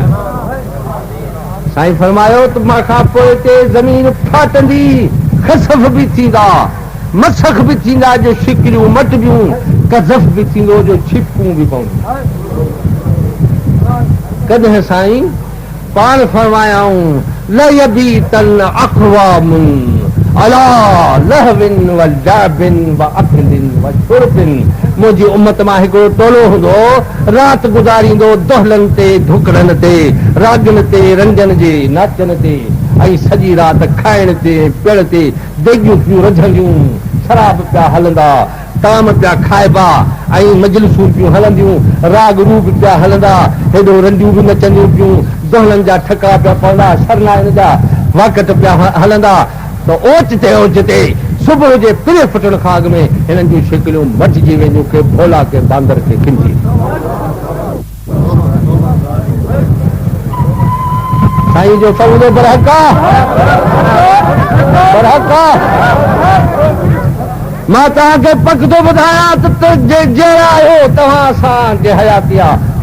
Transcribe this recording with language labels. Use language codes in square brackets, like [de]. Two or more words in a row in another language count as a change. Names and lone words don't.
[sd] साईं फरमायो त मां खां पोइ हिते ज़मीन फाटंदी, खसफ बि थींदा, मसख बि थींदा, जो शिकिरियूं मटबियूं, कज़फ बि थींदो, जो छिपूं बि पवंदियूं। कॾहिं साईं पाण फरमायाऊं [ar] ليبيتن أقوام على لهو ولعب وأكل وشرب. [sd] मुंहिंजी उम्मत मां हिकिड़ो टोलो हूंदो, राति गुज़ारींदो दोहलनि ते, धुकड़नि ते, रागनि ते, रंजनि जे नाचनि ते, ऐं सॼी राति खाइण ते, पियण ते, देगियूं पियूं रझंदियूं, शराब पिया हलंदा, ताम पिया खाइबा, ऐं मजलिसूं पियूं हलंदियूं, राग रूप पिया हलंदा, हेॾो रंडियूं बि नचंदियूं पियूं, दोहलनि जा ठका पिया पवंदा, शरनाइनि जा वाकट पिया हलंदा। त ओचिते सुबुह जे पिरे फुटण खां अॻु में हिननि जूं शिकिलियूं मटिजी वेंदियूं, के भोला के बांदर के खिंजी। साईं जो फरमूदो बरहक मां तव्हांखे पक थो ॿुधायां त जहिड़ा आहियो तव्हां असांजे हयाती आहे।